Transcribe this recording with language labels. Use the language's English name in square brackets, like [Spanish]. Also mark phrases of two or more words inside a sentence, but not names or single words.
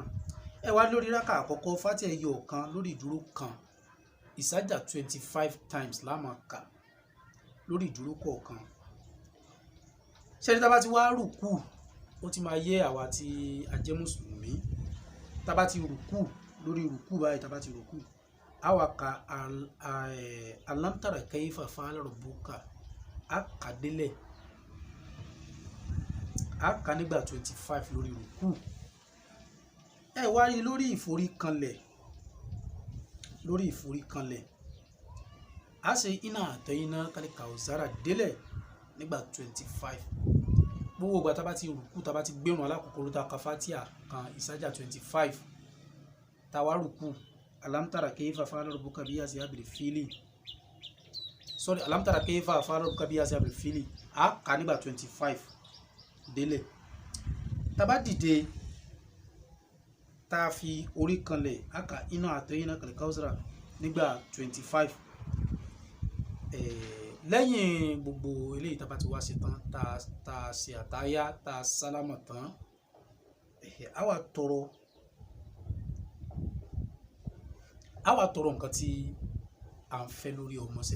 [Yoruba] Ẹ wá lórí rákà àkọ́kọ́ Fátíhà ẹyọ kan lórí ìdúró kan, ìsájà 25 times la máa kà lórí ìdúró kọ̀ọ̀kan. Ṣé tá bá ti wá rùkú, ó ti máa yé àwa tí a jẹ́ mùsùlùmí. Tá bá ti rùkú, lórí rùkú báyìí tá bá ti rùkú, a wá ka [Arabic] ألم تر كيف فعل ربك, [Yoruba] a kà délẹ̀, a kà nígbà 25 lórí rùkú. Ẹ wá rí lórí ìforíkanlẹ̀, a ṣe iná àtẹ̀yìnà kálíkà òzára délẹ̀ nígbà 25. Gbogbo ìgbà tá bá ti rùkú, tá bá ti gbérun alákọ̀ọ́kọ́ ló ta ka Fátíhà kan ìsájà 25, tá wá rùkú [Arabic] ألم تر كيف فعل ربك بأصحاب الفيل, [Yoruba] sorry, [Arabic] ألم تر كيف فعل ربك بأصحاب الفيل, [Yoruba] a kà nígbà 25 délẹ̀. Tá bá dìde tá fi orí kanlẹ̀, a kà iná àtẹ̀yìnà kálíkà òzára nígbà 25. Lẹ́yìn gbogbo eléyìí tá bá ti wá ṣe tán, tá ṣe àtáyá, tá sálámà tán, a wá tọrọ nǹkan tí à ń fẹ́ lórí ọmọọṣẹ́.